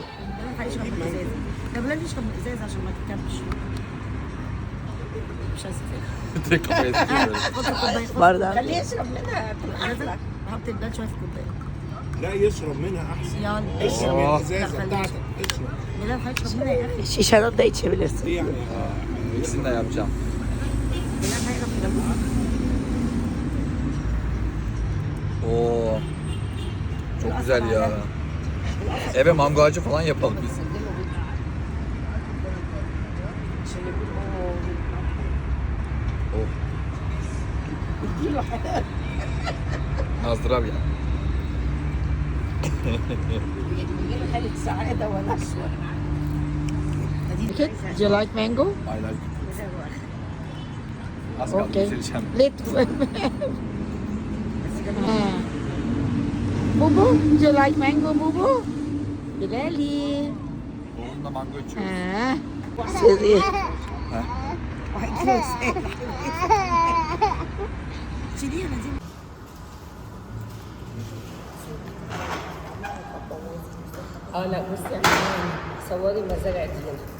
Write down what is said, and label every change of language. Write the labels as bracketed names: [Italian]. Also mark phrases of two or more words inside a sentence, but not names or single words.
[Arabic] ده بلاد يشرب ازاز عشان ما تتكبش. مش برضه خليه يشرب منها. حط البلاد شويه في الكوبايه. لا يشرب منها احسن. يلا اشرب من الازازه بتاعتك، اشرب. بلال هيشرب منها يا اخي. الشيشه ده içebilirsin. دي يعني [Turkish] İkisini de yapacağım. [Arabic] بلال هيشرب منها. Oo. [Turkish] Çok güzel ya. Eve mango ağacı falan yapalım biz. Oh. Nazdravya. [Arabic] حالة سعادة ونشوة. [English] Do you like mango? I like. [Turkish] Az kaldı Okay. bitireceğim. [English] Little. Bubu, do you like mango, Bubu? Bilali. [Turkish] Oğlumla mango içiyoruz. [Arabic] لا بصي صوري مزارع دينا.